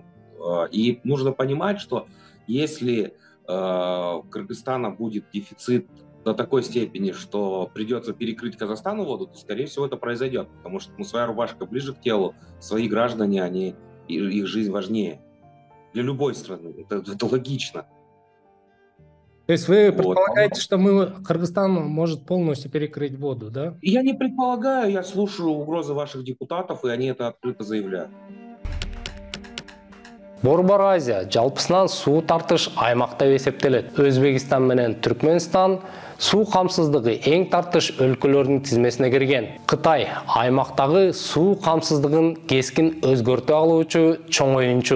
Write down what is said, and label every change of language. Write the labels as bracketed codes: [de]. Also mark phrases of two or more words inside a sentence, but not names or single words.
[ru] И нужно понимать, что если у Кыргызстана будет дефицит до такой степени, что придется перекрыть Казахстану воду, то, скорее всего, это произойдет, потому что своя рубашка ближе к телу, свои граждане, их жизнь важнее. Для любой страны, это логично. То есть вы предполагаете, что Кыргызстан может полностью перекрыть воду, да? Я не предполагаю, я слушаю угрозы ваших депутатов, и они это открыто заявляют. [ky] Борбор Азия жалпысынан суу тартыш аймакта эсептелет. Өзбекистан менен Түркменстан суу камсыздыгы эң тартыш өлкөлөрдүн тизмесине кирген. Кытай аймактагы суу камсыздыгын кескин өзгөртө алуучу чоң оюнчу.